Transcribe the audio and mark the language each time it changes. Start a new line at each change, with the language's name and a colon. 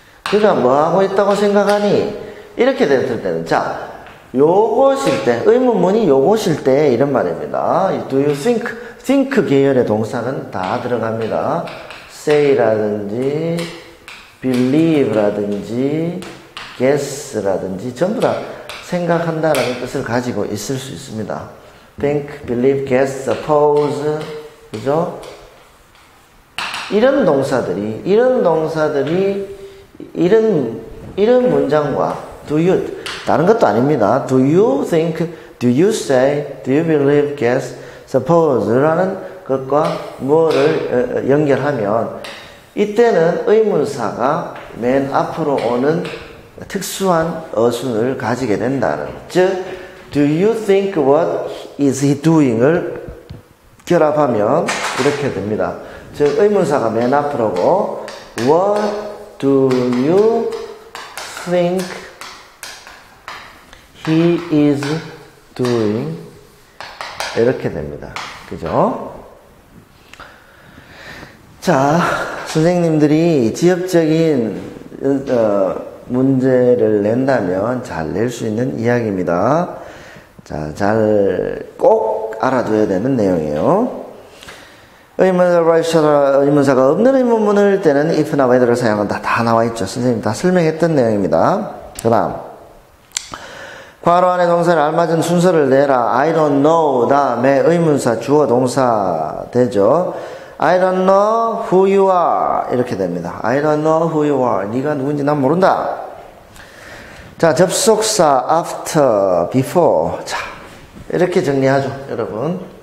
Korean: 그가 뭐 하고 있다고 생각하니? 이렇게 됐을 때는, 자, 요것일 때, 의문문이 요것일 때 이런 말입니다.
English: Do you think?
Korean: think 계열의 동사는 다 들어갑니다. say라든지 believe라든지 guess라든지 전부 다 생각한다라는 뜻을 가지고 있을 수 있습니다.
English: think, believe, guess, suppose,
Korean: 그죠? 이런 동사들이 이런 문장과
English: do you,
Korean: 다른 것도 아닙니다.
English: do you think, do you say, do you believe, guess, suppose
Korean: 라는 것과 뭐를 연결하면 이때는 의문사가 맨 앞으로 오는 특수한 어순을 가지게 된다는, 즉
English: do you think what is he doing
Korean: 을 결합하면 이렇게 됩니다. 즉 의문사가 맨 앞으로고
English: what do you think he is doing
Korean: 이렇게 됩니다. 그죠? 자, 선생님들이 지엽적인 문제를 낸다면 잘 낼 수 있는 이야기입니다. 자, 잘 꼭 알아둬야 되는 내용이에요. 의문사가 없는 의문문을 때는 if나 whether를 사용한다. 다 나와 있죠. 선생님 다 설명했던 내용입니다. 그 다음 괄호 안에 동사를 알맞은 순서를 내라.
English: I don't know
Korean: 다음에 의문사 주어 동사 되죠.
English: I don't know who you are
Korean: 이렇게 됩니다.
English: I don't know who you are.
Korean: 네가 누군지 난 모른다. 자, 접속사 after, before. 자, 이렇게 정리하죠, 여러분.